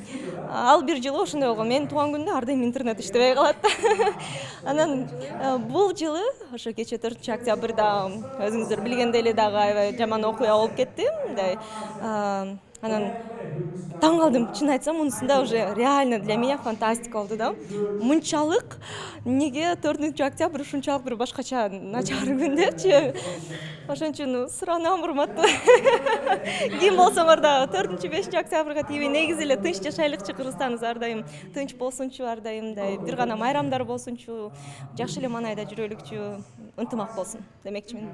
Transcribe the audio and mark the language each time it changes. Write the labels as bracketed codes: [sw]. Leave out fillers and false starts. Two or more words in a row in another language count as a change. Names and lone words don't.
[ky] Ал бир жылы ошондой болгон. Менин туулган күндө ар дайым интернет иштебей калат. Анан бул жылы ошо кечээ 4 октябрда өзүңүздөр билгендей эле дагы аябай жаман окуя болуп кетти. Мындай анан таң калдым, чын айтсам, мунусунда [ru] уже реально для меня фантастика [ky] болду да. Мынчалык неге 4 октябрь ушунчалык бир башкача начар күн депчи. Ошон үчүн суранам, урматтуу ким болсоңор дагы 4-5 октябрга тийбей негизи эле тынч жашайлыкчы, Кыргызстаныбыз ар дайым тынч болсунчу, ар дайым мындай бир гана майрамдар болсунчу, жакшы эле маанайда жүрөлүкчү, ынтымак болсун демекчимин.